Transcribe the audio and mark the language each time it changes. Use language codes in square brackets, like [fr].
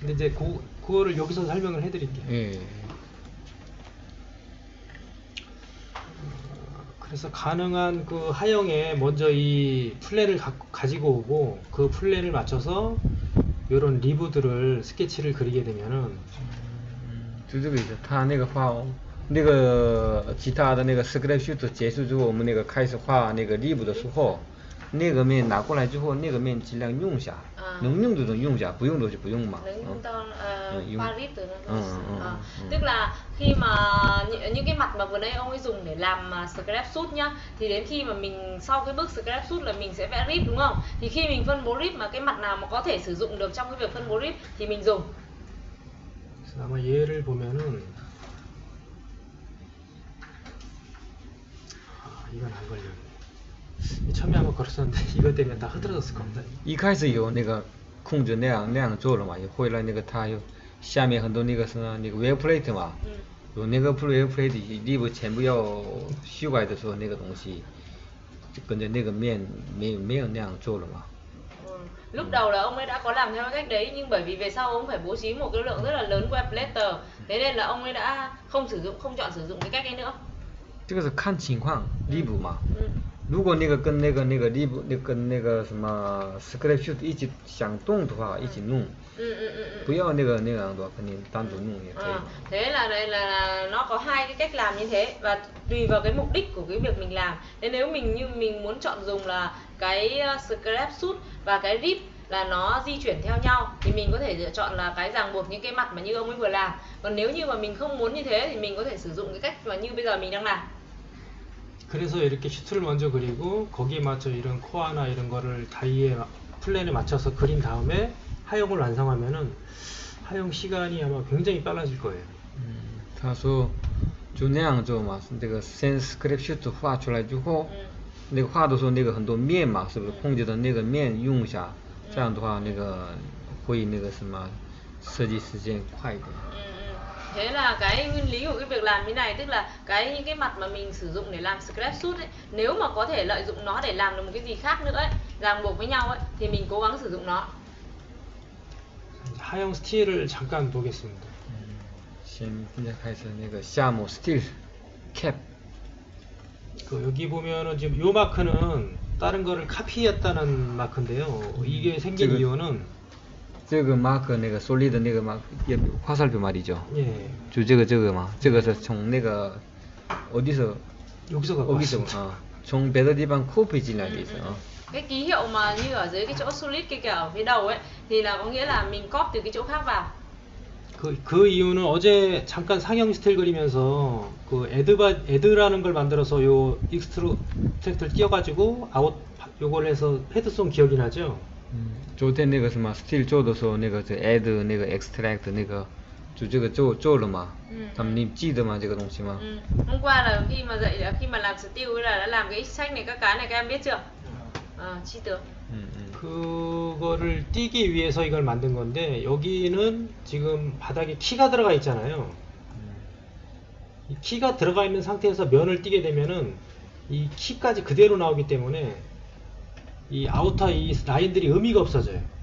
[ko] 근데 이제 그거를 여기서 설명을 해드릴게요. 예. 그래서 가능한 그 하형에 먼저 이 플랜을 가지고 오고 그 플랜을 맞춰서 이런 리브들을 스케치를 그리게 되면은 [zh] 就这个意思。他那个画那个其他的那个 script shoot 结束之后，我们那个开始画那个 live 的时候，那个面拿过来之后，那个面尽量用一下，能用的就用一下，不用的就不用嘛。 [vi] Ba rip từ nó. Tức là khi mà những cái mặt mà vừa nãy ông ấy dùng để làm scrap shoot nhá, thì đến khi mà mình sau cái bước scrap shoot là mình sẽ vẽ rip đúng không? Thì khi mình phân bố rip mà cái mặt nào mà có thể sử dụng được trong cái việc phân bố rip thì mình dùng. [ko] 그래서 아마 얘를 보면은 이건 안 걸려. 처음에 한번 걸었었는데 이것 때문에 다 흐트러졌을 겁니다. [zh] 一开始有那个控制那样做了嘛，也回来那个它有下面很多那个什么那个 wheel plate 嘛，有那个 wheel plate live 全部要修改的时候那个东西就跟着那个面没有那样做了嘛。 [vi] Lúc đầu là ông ấy đã có làm theo cái cách đấy nhưng bởi vì về sau ông phải bố trí một cái lượng rất là lớn web plater, thế nên là ông ấy đã không chọn sử dụng cái cách ấy nữa. [zh] 这个是看情况 live 嘛，如果那个跟那个跟那个什么 scrap shoot 一起想动的话，一起弄，不要那样的话，肯定单独弄也可以。 [vi] Thế là đây là nó có hai cái cách làm như thế và tùy vào cái mục đích của cái việc mình làm. Thế nếu mình muốn chọn dùng là cái scrap shoot và cái rip là nó di chuyển theo nhau thì mình có thể lựa chọn là cái ràng buộc những cái mặt mà như ông ấy vừa làm. Còn nếu như mà mình không muốn như thế thì mình có thể sử dụng cái cách mà như bây giờ mình đang làm. [ko] 그래서 이렇게 슈트를 먼저 그리고 거기에 맞춰 이런 코어나 이런 거를 다이에 플랜에 맞춰서 그린 다음에 하용을 완성하면은 하용 시간이 아마 굉장히 빨라질 거예요. [zh] 他说就那样做嘛，这个先 scrap shoot 画出来之后，那个画的时候那个很多面嘛，是不是控制的那个面用一下，这样的话那个会那个什么设计时间快一点。 [vi] Thế là cái nguyên lý của cái việc làm như này, tức là những cái mặt mà mình sử dụng để làm scrap shoot ấy, nếu mà có thể lợi dụng nó để làm được một cái gì khác nữa ấy, ràng buộc với nhau ấy, thì mình cố gắng sử dụng nó. [ko] 하용 스틸을 잠깐 보겠습니다. [zh] 现在开始那个夏目 steel cap。 [ko] 그 여기 보면은 지금 요 마크는 다른 거를 카피했다는 마크인데요. 이게 생긴 이유는 [zh] 这个 mark 那个 solid 的那个 mark [ko] 화살표 말이죠. 예. [zh] 就这个嘛，这个是从那个 [ko] 어디서 여기서 갖고 왔습니다. [zh] 从别的地方 copy 进来的意思啊。 [vi] Cái ký hiệu mà như ở dưới cái chỗ solid kia kìa ở phía đầu ấy thì là có nghĩa là mình copy từ cái chỗ khác vào. [ko] 그 이유는 어제 잠깐 상형 스틸 그리면서 그 에드라는 걸 만들어서 요 익스트랙트를 띄워가지고 아웃 요걸 해서 헤드송 기억이 나죠? [zh] 昨天那个什么 steel 做的时候，那个是 add 那个 extract 那个，就这个做了嘛。他们你记得吗？这个东西吗？ [vi] Hôm qua là khi mà làm steel là đã làm cái extract này các em biết chưa? chi tướng. [ko] 그거를 띄기 위해서 이걸 만든 건데 여기는 지금 바닥에 키가 들어가 있잖아요. 이 키가 들어가 있는 상태에서 면을 띄게 되면은 이 키까지 그대로 나오기 때문에 이 아우터 이 라인들이 의미가 없어져요.